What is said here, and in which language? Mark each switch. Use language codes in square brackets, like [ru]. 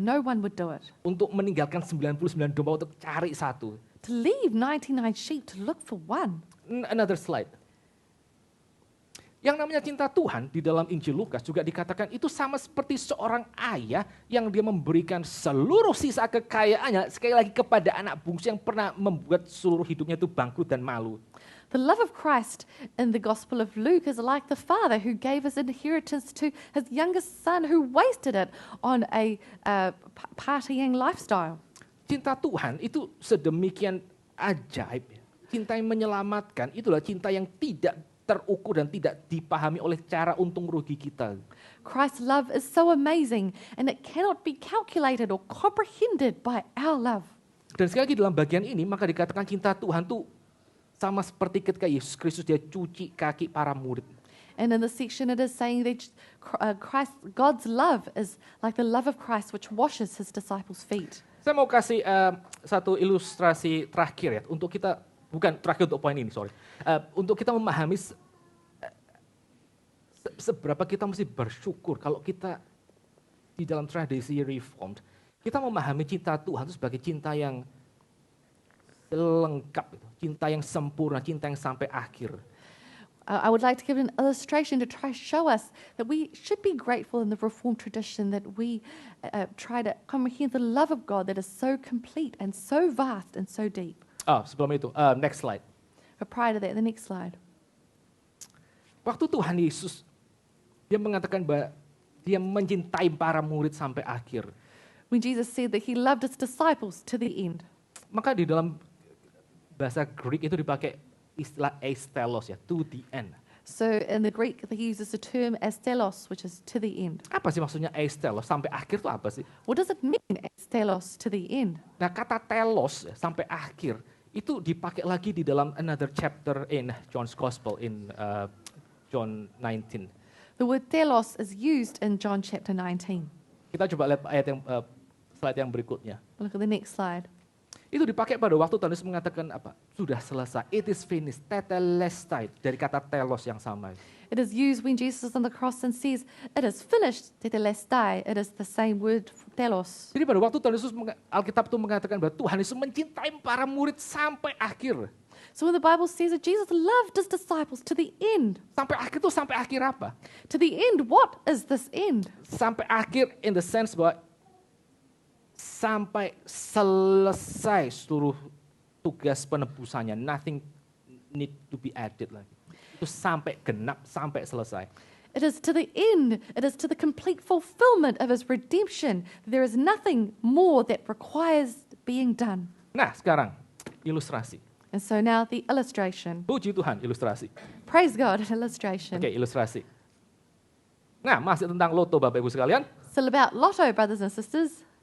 [en] No one would do it. [id] Untuk meninggalkan 99 domba untuk cari satu. [en] To leave 99 sheep to look for one. Another slide. [id] Yang namanya cinta Tuhan di dalam Injil Lukas juga dikatakan itu sama seperti seorang ayah yang dia memberikan seluruh sisa kekayaannya sekali lagi kepada anak bungsu yang pernah membuat seluruh hidupnya itu bangkrut dan malu. [en] The love of Christ in the Gospel of Luke is like the father who gave his inheritance to his youngest son who wasted it on a partying lifestyle. [id] Cinta Tuhan itu sedemikian ajaib. Cinta yang menyelamatkan itulah cinta yang tidak terukur dan tidak dipahami oleh cara untung rugi kita. [en] Christ's love is so amazing and it cannot be calculated or comprehended by our love. [id] Dan sekali lagi dalam bagian ini maka dikatakan cinta Tuhan itu sama seperti ketika Yesus Kristus dia cuci kaki para murid. [en] And in this section it is saying that God's love is like the love of Christ which washes his disciples' feet. [id] Saya mau kasih satu ilustrasi terakhir ya untuk kita, bukan terakhir untuk poin ini, [en] sorry. [id] Untuk kita memahami seberapa kita mesti bersyukur kalau kita di dalam tradisi Reformed, kita memahami cinta Tuhan itu sebagai cinta yang lengkap, cinta yang sempurna, cinta yang sampai akhir. [en] I would like to give an illustration to try to show us that we should be grateful in the Reformed tradition that we try to comprehend the love of God that is so complete and so vast and so deep. [id] Sebelum itu, [en] next slide. But prior to that, the next slide. [id] Waktu Tuhan Yesus, dia mengatakan bahwa dia mencintai para murid sampai akhir. [en] When Jesus said that he loved his disciples to the end. [id] Maka di dalam bahasa Greek itu dipakai istilah aistelos ya, [en] to the end. So in the Greek, he uses the term astelos, which is to the end. [id] Apa sih maksudnya aistelos? Sampai akhir itu apa sih? [en] What does it mean, astelos, to the end? [id] Nah, kata telos ya, sampai akhir itu dipakai lagi di dalam [en] another chapter in John's Gospel in John 19. The word telos is used in John chapter 19. [id] Kita coba lihat ayat yang slide yang berikutnya. [en] Look at the next slide. [id] Itu dipakai pada waktu Tuhan Yesus mengatakan apa? Sudah selesai. [en] It is finished. [id] Tetelestai. Dari kata telos yang sama. [en] It is used when Jesus is on the cross and says, it is finished, tetelestai. It is the same word, telos. [id] Jadi pada waktu Tuhan Yesus, Alkitab itu mengatakan bahwa Tuhan Yesus mencintai para murid sampai akhir. [en] So when the Bible says that Jesus loved his disciples to the end. [id] Sampai akhir itu sampai akhir apa? [en] To the end, what is this end? [id] Sampai akhir [en] in the sense [id] bahwa sampai selesai seluruh tugas penebusannya. [en] Nothing need to be added [id] lagi. Itu sampai genap, sampai selesai. [en] It is to the end, it is to the complete fulfillment of his redemption. There is nothing more that requires being done. [id] Nah, sekarang ilustrasi. [en] And so now the illustration. [id] Puji Tuhan, ilustrasi. [en] Praise God, an illustration. [id] Oke, ilustrasi. Nah, masih tentang loto Bapak Ibu sekalian. [en] Still about lotto, brothers and sisters.